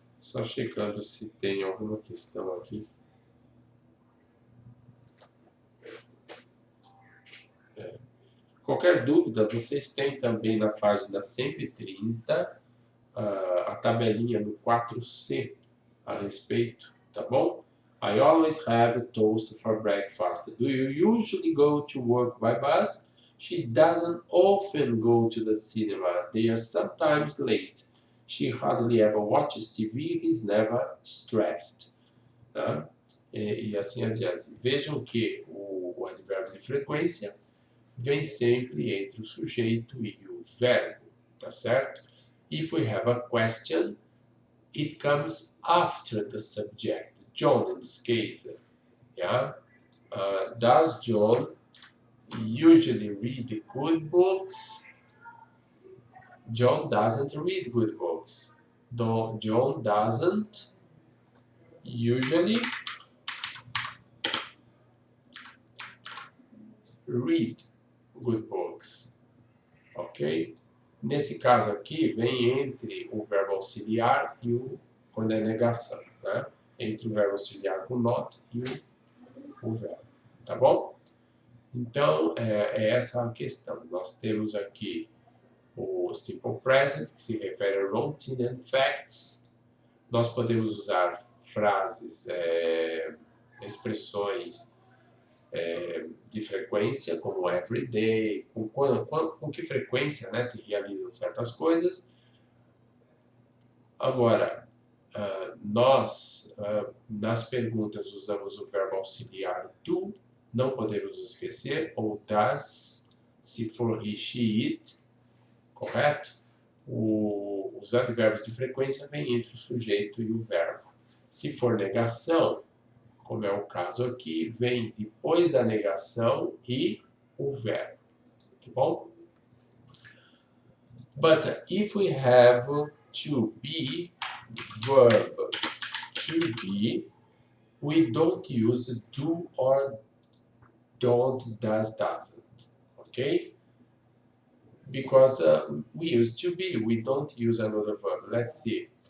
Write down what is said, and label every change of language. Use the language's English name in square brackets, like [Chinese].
[Portuguese] Só checando se tem alguma questão aqui. Qualquer dúvida, vocês têm também na página 130 a tabelinha no 4C a respeito, tá bom? [English] I always have toast for breakfast. Do you usually go to work by bus? She doesn't often go to the cinema. They are sometimes late. She hardly ever watches TV. He's never stressed. [Portuguese] Tá? E assim adiante. Vejam que o advérbio de frequência vem sempre entre o sujeito e o verbo, tá certo? [English] If we have a question, it comes after the subject. John, in this case, yeah? Does John usually read good books? John doesn't read good books. John doesn't usually read good books. Ok? [Portuguese] Nesse caso aqui, vem entre o verbo auxiliar e quando é negação, né? Entre o verbo auxiliar com not e o verbo, tá bom? Então, é essa a questão. Nós temos aqui o simple present, que se refere a [English] routine and facts. [Portuguese] Nós podemos usar frases, expressões de frequência, como [English] every day, [Portuguese] com que frequência, né, se realizam certas coisas. Agora, nós, nas perguntas, usamos o verbo auxiliar do, não podemos esquecer, ou does, se for he, she, it, correto? Os advérbios de frequência vêm entre o sujeito e o verbo. Se for negação, como é o caso aqui, vem depois da negação e o verbo, tá bom? [English] But if we have to be, verb to be, we don't use do or don't, does, doesn't, okay? Because we use to be, we don't use another verb. Let's see.